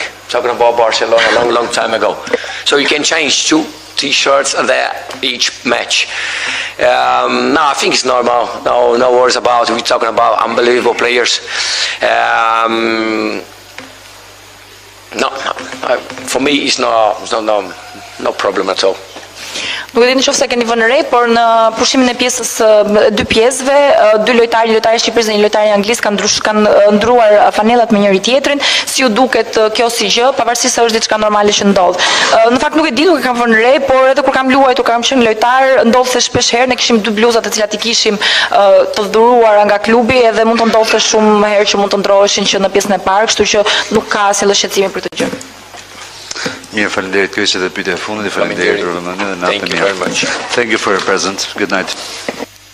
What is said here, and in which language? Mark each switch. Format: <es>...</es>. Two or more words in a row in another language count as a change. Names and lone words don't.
<en>Talking about Barcelona a long time ago. So you can change 2 t-shirts there each match. No, I think it's normal. No worries about it. We're talking about unbelievable players. No. For me, it's no problem at all.</en> <sq>Nuk e di nëse keni vënë re, por në pushimin e pjesës dy pjesëve, dy lojtarë, një lojtar i Shqipërisë dhe një lojtar i Anglisë kanë ndruar fanellat me njëri tjetrin, si ju duket kjo si gjë, pavarësisht se është diçka normale që ndodh. Në fakt nuk e di, nuk e kam vënë re, por edhe kur kam luajtur, kam qenë lojtar, ndodh se shpesh herë ne kishim dy bluzat të cilat i kishim të dhuruara nga klubi, edhe mund të ndodhte shumë herë që mund të ndroheshin që në pjesën e parë, kështu që nuk ka asnjë shqetësim për këtë gjë. Mirë, faleminderit, kjo ishte pyetja e fundit. Faleminderit për vëmendjen dhe natën e mirë.</sq> <en>Thank you very much. Thank you for your presence. Good night.</en>